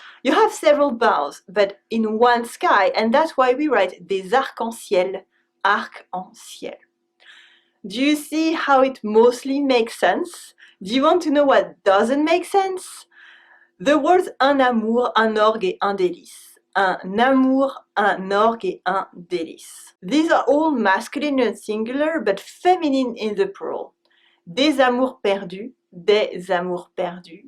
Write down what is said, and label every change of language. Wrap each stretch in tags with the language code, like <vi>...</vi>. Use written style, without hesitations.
<en>You have several bows, but in one sky, and that's why we write des arc-en-ciel. Arc-en-ciel. Do you see how it mostly makes sense? Do you want to know what doesn't make sense? The words</en> <fr>un amour, un orgue et un délice. Un amour, un orgue et un délice.</fr> <en>These are all masculine and singular, but feminine in the plural.</en> <fr>Des amours perdus, des amours perdus.</fr>